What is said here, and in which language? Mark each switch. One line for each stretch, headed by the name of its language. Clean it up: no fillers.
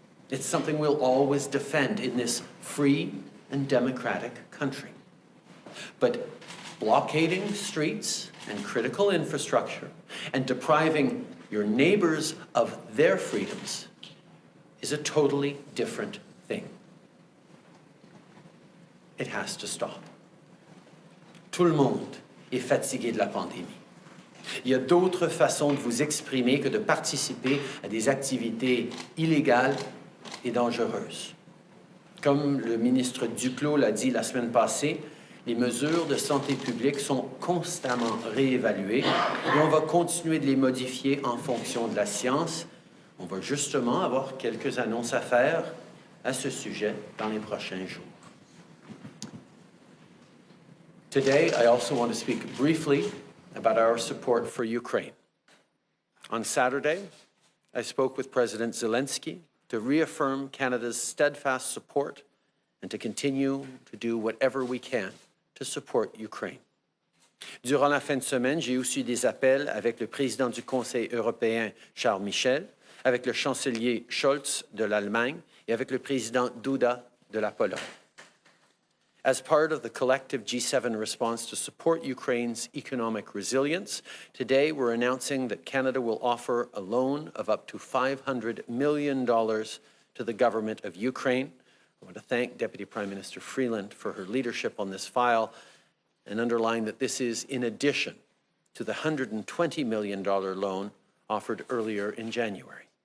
English: It's something we'll always defend in this free and democratic country. But blockading streets and critical infrastructure and depriving your neighbors of their freedoms is a totally different thing. It has to stop.
French: Tout le monde est fatigué de la pandémie. Il y a d'autres façons de vous exprimer que de participer à des activités illégales et dangereuses. Comme le ministre Duclos l'a dit la semaine passée, Les mesures de santé publique sont constamment réévaluées et on va continuer de les modifier en fonction de la science. On va justement avoir quelques annonces à faire à ce sujet dans les prochains jours.
English: Today, I also want to speak briefly about our support for Ukraine. On Saturday, I spoke with President Zelensky to reaffirm Canada's steadfast support and to continue to do whatever we can to support Ukraine.
French: Durant la fin de semaine, j'ai aussi eu des appels avec le président du Conseil européen, Charles Michel, avec le chancelier Scholz de l'Allemagne et avec le président Duda de la Pologne.
English: As part of the collective G7 response to support Ukraine's economic resilience, today we're announcing that Canada will offer a loan of up to $500 million to the government of Ukraine. I want to thank Deputy Prime Minister Freeland for her leadership on this file and underline that this is in addition to the $120 million loan offered earlier in January.